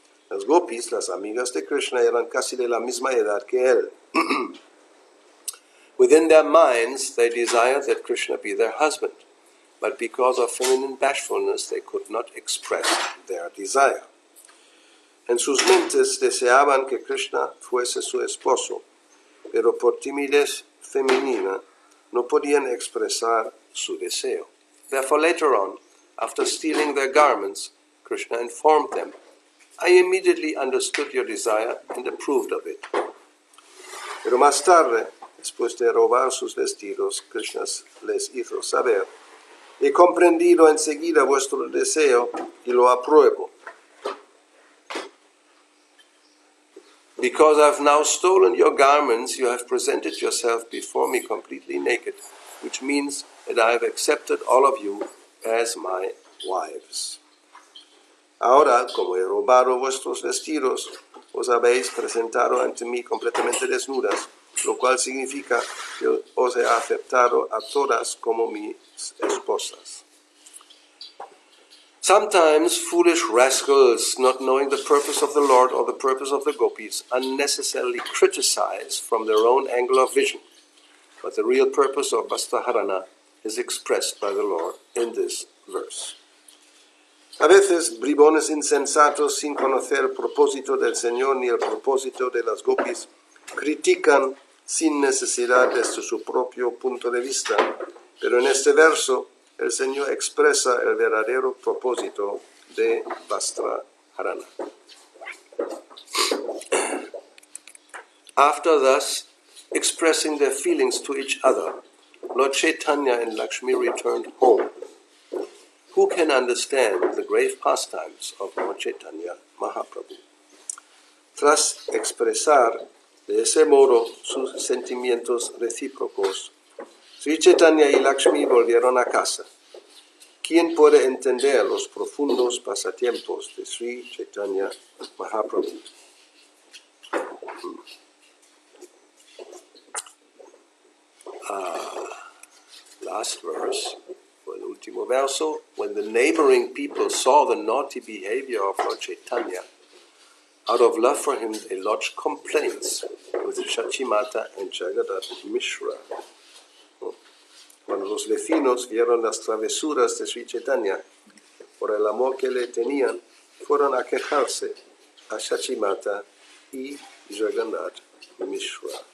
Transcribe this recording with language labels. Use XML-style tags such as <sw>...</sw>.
<es>Las gopis, las amigas de Krishna, eran casi de la misma edad que él.</es> <en>Within their minds, they desired that Krishna be their husband, but because of feminine bashfulness, they could not express their desire.</en> <es>En sus mentes deseaban que Krishna fuese su esposo, pero por timidez femenina no podían expresar su deseo.</es> <en>Therefore, later on, after stealing their garments, Krishna informed them, I immediately understood your desire and approved of it.</en> <es>Pero más tarde, después de robar sus vestidos, Krishna les hizo saber, he comprendido enseguida vuestro deseo y lo apruebo.</es> <en>Because I've now stolen your garments, you have presented yourself before me completely naked, which means that I have accepted all of you as my wives.</en> <es>Ahora, como he robado vuestros vestidos, os habéis presentado ante mí completamente desnudas, lo cual significa que os he aceptado a todas como mis esposas.</es> <en>Sometimes foolish rascals, not knowing the purpose of the Lord or the purpose of the gopis, unnecessarily criticize from their own angle of vision. But the real purpose of Vastaharana is expressed by the Lord in this verse.</en> <es>A veces, bribones insensatos, sin conocer el propósito del Señor ni el propósito de las gopis, critican sin necesidad desde su propio punto de vista, pero en este verso el Señor expresa el verdadero propósito de Vastaharana.</es> <en>After thus expressing their feelings to each other, Lord Caitanya and Lakshmi returned home. Who can understand the grave pastimes of Lord Caitanya Mahaprabhu?</en> <es>Tras expresar de ese modo sus sentimientos recíprocos, Sri Caitanya y Lakshmi volvieron a casa. ¿Quién puede entender los profundos pasatiempos de Sri Caitanya Mahaprabhu?</es> <en>Last verse,</en> <es>el último verso,</es> <en>when the neighboring people saw the naughty behavior of Lord Caitanya, out of love for him they lodged complaints with Shachimata and Jagadath Mishra.</en> <es>Cuando los vecinos vieron las travesuras de Sri Caitanya, por el amor que le tenían, fueron a quejarse a Shachimata y Jagannath Mishra.</es>